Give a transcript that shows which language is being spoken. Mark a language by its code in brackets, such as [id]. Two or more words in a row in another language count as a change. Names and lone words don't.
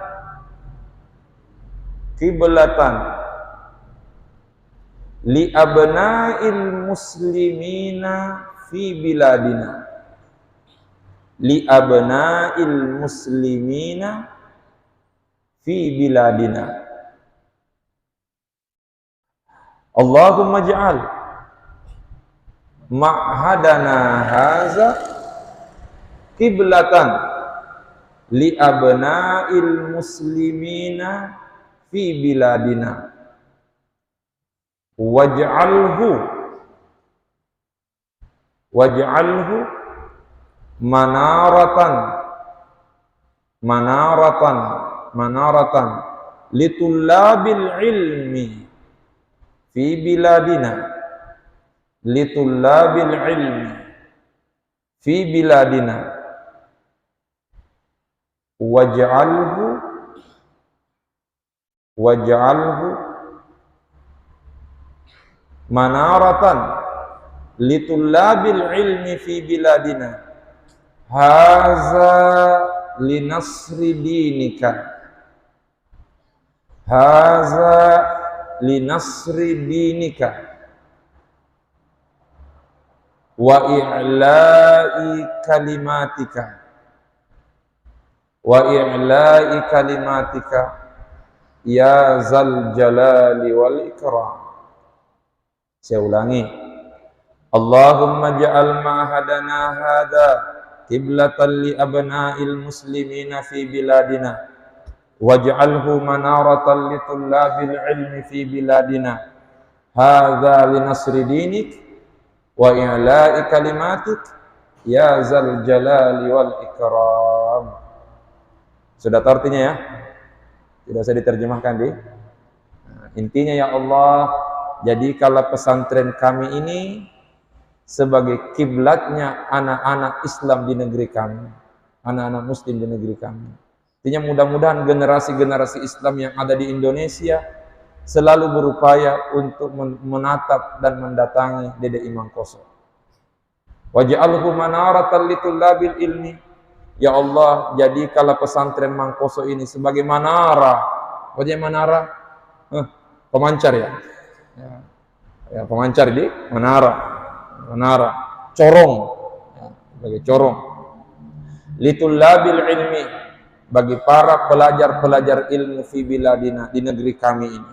[ar] لأبناء المسلمين في بلادنا لأبناء المسلمين في بلادنا. اللهم اجعل معهدنا هذا قبلة لأبناء المسلمين في بلادنا واجعله منارة لطلاب العلم في بلادنا لطلاب العلم في بلادنا واجعله منارة لطلاب العلم في بلادنا هذا لنصر دينك وإعلاء كلمتك يا ذا الجلال والإكرام. [id] Saya ulangi, [ar] اللهم اجعل معهدنا هذا قبلة لأبناء المسلمين في بلادنا واجعله منارة لطلاب العلم في بلادنا هذا لنصر دينك وإعلاء كلمتك يا ذا الجلال والإكرام. [id] Sudah tahu artinya ya? Tidak usah diterjemahkan intinya ya Allah, jadikanlah pesantren kami ini sebagai kiblatnya anak-anak Islam di negeri kami, anak-anak muslim di negeri kami. Artinya mudah-mudahan generasi-generasi Islam yang ada di Indonesia selalu berupaya untuk menatap dan mendatangi Dede Imam Koso. [ar] واجعله منارة لطلاب العلم. [id] Ya Allah, jadikanlah pesantren Mang Koso ini sebagai manara. Wajah manara? Pemancar ya? Ya, pemancar di menara, corong, ya, sebagai corong. [ar] لطلاب العلم, [id] bagi para pelajar-pelajar ilmu [ar] في بلادنا, [id] di negeri kami ini.